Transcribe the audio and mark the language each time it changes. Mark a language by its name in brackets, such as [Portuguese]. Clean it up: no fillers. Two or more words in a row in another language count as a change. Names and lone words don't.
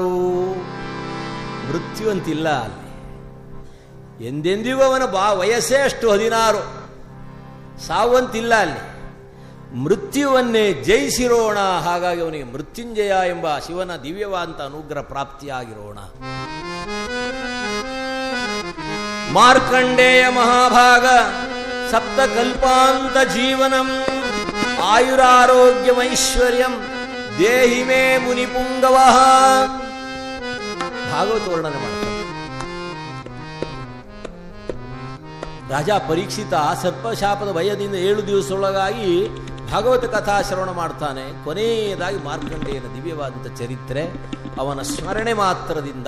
[Kannada] ಮೃತ್ಯು ಅಂತಿಲ್ಲ ಅಲ್ಲಿ. ಎಂದೆಂದಿಗೂ ಅವನ ವಯಸ್ಸೇ ಅಷ್ಟು 16. ಸಾವಂತಿಲ್ಲ ಅಲ್ಲಿ. ಮೃತ್ಯುವನ್ನೇ ಜಯಿಸಿರೋಣ. ಹಾಗಾಗಿ ಅವನಿಗೆ ಮೃತ್ಯುಂಜಯ ಎಂಬ ಶಿವನ ದಿವ್ಯವಾದಂಥ ಅನುಗ್ರಹ ಪ್ರಾಪ್ತಿಯಾಗಿರೋಣ. [Sanskrit] ಮಾರ್ಕಂಡೇಯ ಮಹಾಭಾಗ ಸಪ್ತಕಲ್ಪಾಂತ ಜೀವನಂ ಆಯುರಾರೋಗ್ಯಮೈಶ್ವರ್ಯಂ ದೇಹಿ ಮೇ ಮುನಿಪುಂಗವ. [Kannada] ಭಾಗವತ ವರ್ಣನೆ ಮಾಡ್ತಾರೆ. ರಾಜ ಪರೀಕ್ಷಿತ ಸರ್ಪಶಾಪದ ಭಯದಿಂದ 7 ದಿವಸದೊಳಗಾಗಿ ಭಾಗವತ ಕಥಾ ಶ್ರವಣ ಮಾಡ್ತಾನೆ. ಕೊನೆಯದಾಗಿ ಮಾರ್ಕಂಡೇಯನ ದಿವ್ಯವಾದಂಥ ಚರಿತ್ರೆ ಅವನ ಸ್ಮರಣೆ ಮಾತ್ರದಿಂದ.